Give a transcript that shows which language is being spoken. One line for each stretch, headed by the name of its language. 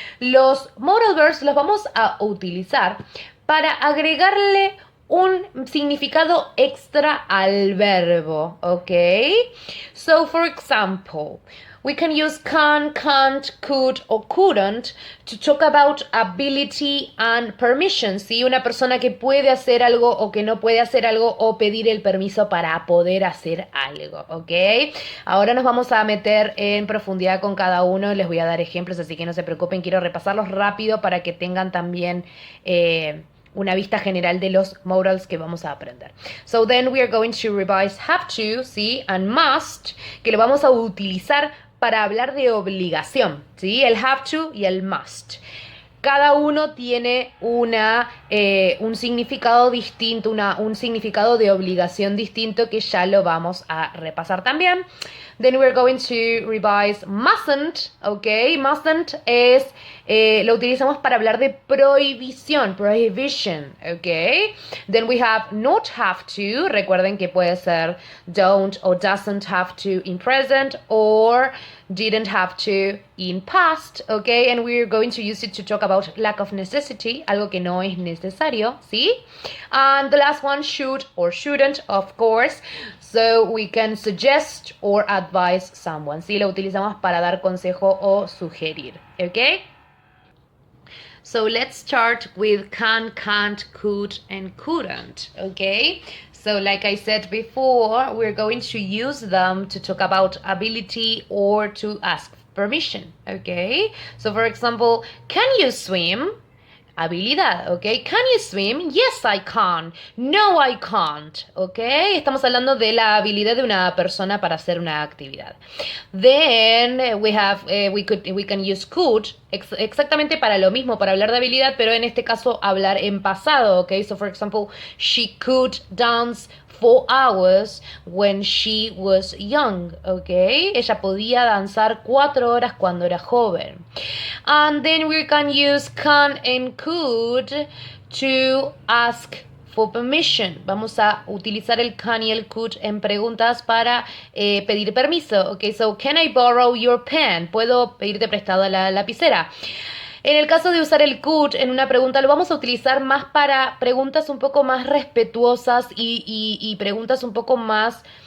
Spanish: Los modal verbs los vamos a utilizar para agregarle un significado extra al verbo, okay?
English: So, for example, we can use can, can't, could, or couldn't to talk about ability and permission, ¿sí?
Spanish: Una persona que puede hacer algo o que no puede hacer algo o pedir el permiso para poder hacer algo, ¿ok? Ahora nos vamos a meter en profundidad con cada uno, les voy a dar ejemplos, así que no se preocupen, quiero repasarlos rápido para que tengan también una vista general de los modals que vamos a aprender.
English: So then we are going to revise have to, ¿sí? And must, que lo vamos a utilizar para hablar de obligación, ¿sí?
Spanish: El have to y el must. Cada uno tiene un significado distinto, un significado de obligación distinto que ya lo vamos a repasar también.
English: Then we're going to revise mustn't, ¿ok? Mustn't es, lo utilizamos para hablar de prohibición, prohibition, ¿ok? Then we have not have to, recuerden que puede ser don't or doesn't have to in present or didn't have to in past, ¿ok? And we're going to use it to talk about lack of necessity, algo que no es necesario, ¿sí? And the last one, should or shouldn't, of course. So we can suggest or advise someone.
Spanish: Sí, lo utilizamos para dar consejo o sugerir.
English: ¿Ok? So let's start with can, can't, could, and couldn't. ¿Ok? So like I said before, we're going to use them to talk about ability or to ask permission. ¿Ok? So for example, can you swim? Habilidad, ¿ok? Can you swim? Yes, I can. No, I can't, ¿ok?
Spanish: Estamos hablando de la habilidad de una persona para hacer una actividad. Then we have, we can use could, exactamente para lo mismo, para hablar de habilidad, pero en este caso hablar en pasado, ¿ok?
English: So for example, she could dance 4 hours when she was young, ¿ok?
Spanish: Ella podía danzar 4 horas cuando era joven.
English: And then we can use can and could to ask for permission.
Spanish: Vamos a utilizar el can y el could en preguntas para pedir permiso.
English: Ok, so can I borrow your pen? ¿Puedo pedirte prestada la lapicera?
Spanish: En el caso de usar el could en una pregunta, lo vamos a utilizar más para preguntas un poco más respetuosas y preguntas un poco más...